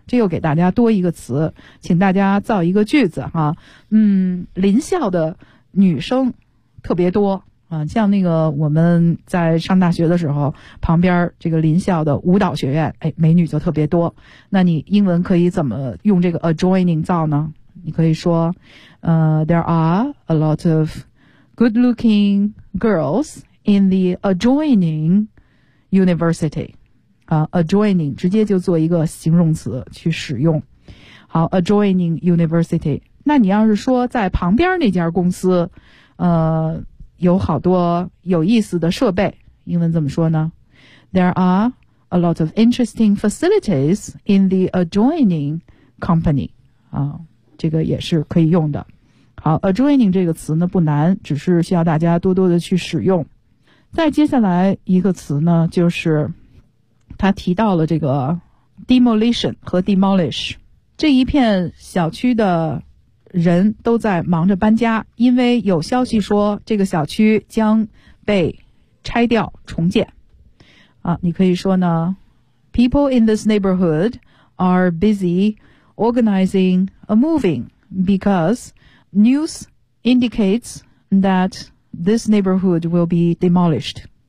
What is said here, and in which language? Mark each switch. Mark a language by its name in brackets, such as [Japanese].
[Chinese] 这又给大家多一个词，请大家造一个句子哈。邻校的女生特别多。像那个我们在上大学的时候，旁边这个邻校的舞蹈学院，哎，美女就特别多。那你英文可以怎么用这个 adjoining 造呢？你可以说， [English] there are a lot of good-looking girls in the adjoining university. [Chinese] Adjoining 直接就做一个形容词去使用。 [English] 好 ，adjoining university。 [Chinese] 那你要是说在旁边那家公司，有好多有意思的设备，英文怎么说呢？ [English] There are a lot of interesting facilities in the adjoining company. [Chinese] 这个也是可以用的。好， adjoining 这个词呢不难，只是需要大家多多的去使用。再接下来一个词呢，就是他提到了这个 demolition 和 demolish。这一片小区的人都在忙着搬家，因为有消息说这个小区将被拆掉重建。你可以说呢， [English] People in this neighborhood are busy organizing a moving because news indicates that this neighborhood will be demolished.